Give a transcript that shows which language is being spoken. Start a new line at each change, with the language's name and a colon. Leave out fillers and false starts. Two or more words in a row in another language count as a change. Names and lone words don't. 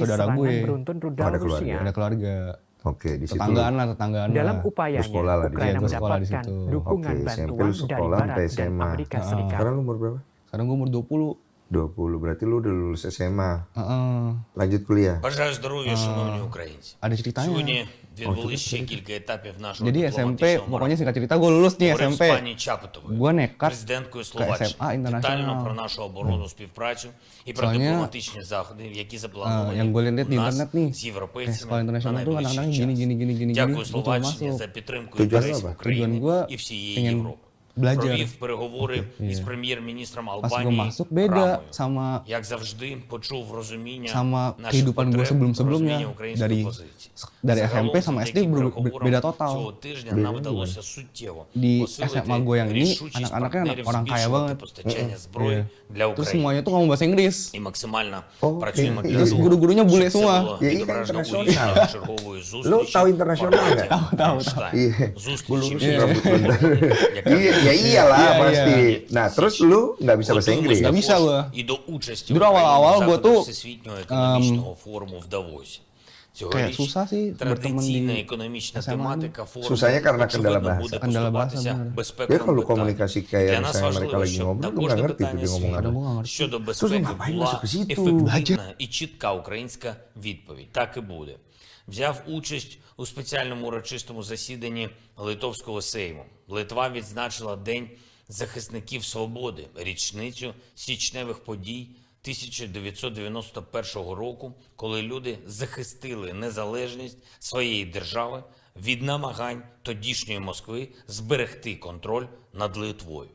Indonesian: saudara serangan gue. beruntun rudal ada keluarga. Rusia. Ada keluarga. Oke, di situ. Tetanggaan Dalam lah. upayanya, Bersekolah lah di Ukraina situ. Gue sekolah di mendapatkan situ. dukungan Oke, SMP bantuan lu dari sekolah Barat sampai dan SMA. Amerika Serikat. Sekarang lu umur berapa? Sekarang gue umur 20. 20, berarti lu udah lulus SMA. Heeh. Lanjut kuliah.
Ukrainian: Бажаю здоров'я, шановні українці.
Indonesian: Ada ceritanya.
Ukrainian: Сьогодні відбулись ще кілька етапів нашого
Indonesian: Jadi SMP,
Ukrainian: дипломатичного
Indonesian: pokoknya
Ukrainian: марафону.
Indonesian: singkat cerita gue lulus nih
Ukrainian: Говорив з
Indonesian: SMP.
Ukrainian: пані Чапутовою,
Indonesian: Gue nekat
Ukrainian: президенткою
Indonesian: ke
Ukrainian: Словаччини,
Indonesian: SMA internasional.
Ukrainian: детально про нашу оборонну співпрацю і про
Indonesian: Soalnya,
Ukrainian: дипломатичні заходи, які заплановані
Indonesian: yang gue lihat di
Ukrainian: у нас
Indonesian: internet nih,
Ukrainian: з
Indonesian: kayak
Ukrainian: європейцями
Indonesian: sekolah
Ukrainian: на
Indonesian: internasional tuh
Ukrainian: найближчий
Indonesian: anak-anaknya
Ukrainian: час.
Indonesian: gini.
Ukrainian: Дякую
Indonesian: Gue coba
Ukrainian: Словаччині
Indonesian: masuk.
Ukrainian: за підтримку
Indonesian: Tujuan
Ukrainian: інтересів
Indonesian: apa?
Ukrainian: України
Indonesian: Tujuan gua
Ukrainian: і всієї
Indonesian: pengen
Ukrainian: Європи.
Indonesian: belajar.
Ukrainian: Провів переговори із прем'єр-міністром
Indonesian: Pas gue
Ukrainian: Албанії
Indonesian: masuk beda
Ukrainian: Рамою.
Indonesian: sama
Ukrainian: Як завжди, почув розуміння
Indonesian: sama
Ukrainian: наших
Indonesian: kehidupan gue
Ukrainian: потреб,
Indonesian: sebelum-sebelumnya
Ukrainian: розуміння української
Indonesian: dari
Ukrainian: позиції.
Indonesian: dari
Ukrainian: Загалом,
Indonesian: SMP sama SD
Ukrainian: завдяки переговорам
Indonesian: beda
Ukrainian: Цього
Indonesian: total.
Ukrainian: тижня нам вдалося суттєво
Indonesian: Di
Ukrainian: посилити
Indonesian: SMA gue yang ini
Ukrainian: рішучість
Indonesian: anak-anaknya
Ukrainian: партнерів
Indonesian: orang kaya
Ukrainian: збільшувати
Indonesian: banget.
Ukrainian: постачання зброї для
Indonesian: Terus
Ukrainian: України.
Indonesian: semuanya tuh ngomong bahasa Inggris.
Ukrainian: І максимально
Indonesian: Oh,
Ukrainian: працюємо
Indonesian: iya.
Ukrainian: для
Indonesian: Terus
Ukrainian: того,
Indonesian: guru-gurunya bule
Ukrainian: щоб це
Indonesian: semua.
Ukrainian: було
Indonesian: Ya, iya,
Ukrainian: відображено у
Indonesian: internasional.
Ukrainian: рішеннях чергової
Indonesian: Lu
Ukrainian: зустрічі
Indonesian: tahu internasional
Ukrainian: в
Indonesian: nggak?
Ukrainian: форматі Рамштайн.
Indonesian: Iya.
Ukrainian: Зустрічі
Indonesian: Lu
Ukrainian: всіх
Indonesian: rambut
Ukrainian: сторін,
Indonesian: bundar.
Ukrainian: яка
Indonesian: Iya, ya iyalah Iya, pasti. Nah, terus lu nggak bisa bahasa Inggris. Nggak bisa gua.
Ukrainian: І до участі
Indonesian: Dulu
Ukrainian: України
Indonesian: awal-awal
Ukrainian: в
Indonesian: gua
Ukrainian: заходах
Indonesian: tuh,
Ukrainian: Всесвітнього економічного форуму в Давосі.
Indonesian: Kayak
Ukrainian: Цьогоріч
Indonesian: susah sih berteman
Ukrainian: традиційна
Indonesian: di
Ukrainian: економічна
Indonesian: SMA.
Ukrainian: тематика форуму
Indonesian: Susahnya karena kendala
Ukrainian: очевидно
Indonesian: bahasa.
Ukrainian: буде
Indonesian: Kendala bahasa,
Ukrainian: поступатися bener.
Indonesian: Ya
Ukrainian: безпековим
Indonesian: kalau
Ukrainian: питанням.
Indonesian: komunikasi kayak
Ukrainian: Для нас
Indonesian: misalnya mereka
Ukrainian: важливо,
Indonesian: lagi
Ukrainian: щоб
Indonesian: ngobrol,
Ukrainian: на
Indonesian: lu nggak
Ukrainian: кожне
Indonesian: ngerti tuh
Ukrainian: питання
Indonesian: dia ngomong
Ukrainian: світу
Indonesian: Kadang gua nggak ngerti.
Ukrainian: щодо
Indonesian: Terus lu
Ukrainian: безпеки
Indonesian: ngapain
Ukrainian: була
Indonesian: masuk ke situ?
Ukrainian: ефективна і чітка українська відповідь. Так і буде. Взяв участь у спеціальному урочистому засіданні Литовського Сейму. Литва відзначила День захисників свободи, річницю січневих подій 1991 року, коли люди захистили незалежність своєї держави від намагань тодішньої Москви зберегти контроль над Литвою.